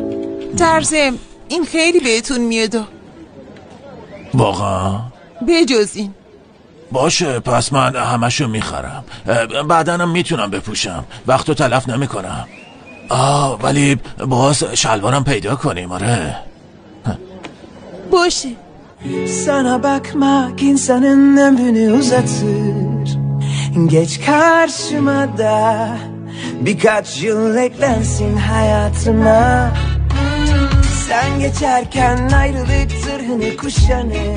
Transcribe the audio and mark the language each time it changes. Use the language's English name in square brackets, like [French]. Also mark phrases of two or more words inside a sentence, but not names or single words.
[Persian] در ضمن این خیلی بهتون میاد. واقعا؟ بجز این باشه پس من همشو میخرم، بعدنم میتونم بپوشم، وقتو تلف نمیکنم. ولی باز şalvarım پیدا کنیم. آره باشه. [Turkish] Sana bakmak insanın ömrünü uzatır. Geç karşıma da birkaç yıl eklensin hayatıma. Sen geçerken ayrılık zırhını kuşanır.